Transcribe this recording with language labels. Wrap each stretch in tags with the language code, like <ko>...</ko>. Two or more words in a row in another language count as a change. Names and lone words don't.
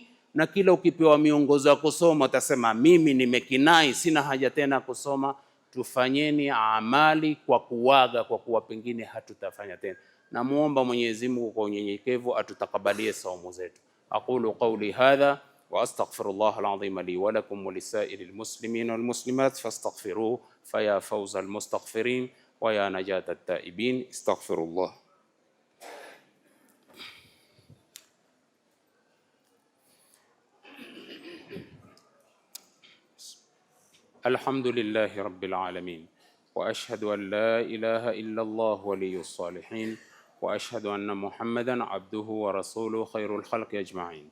<sw>Na kila ukipewa miongozo ya kusoma utasema mimi nimekinai, sina haja tena kusoma. Tufanyeni amali kwa kuwaga, kwa kuwa pengine hatutafanya tena. Namuomba Mwenyezi Mungu kwa unyenyekevu atutakabalie saumu zetu.</sw> <ar>أقول قولي هذا وأستغفر الله العظيم لي ولكم ولسائر المسلمين والمسلمات فاستغفروه فيا فوز المستغفرين ويا نجاة التائبين. أستغفر الله. الحمد لله رب العالمين، وأشهد أن لا إله إلا الله ولي الصالحين، وأشهد أن محمدا عبده ورسوله خير الخلق أجمعين.</ar>